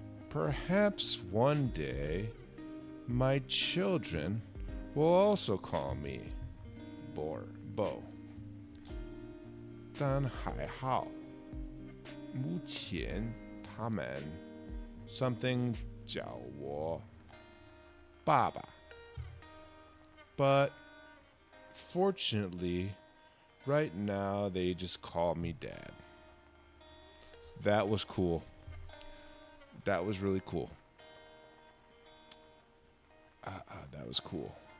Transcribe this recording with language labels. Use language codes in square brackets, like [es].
[en] Perhaps one day, my children will also call me Bo. [zh] 但还好，目前他们 something 叫我爸爸。 [en] But fortunately, right now they just call me Dad. That was cool. That was really cool. That was cool.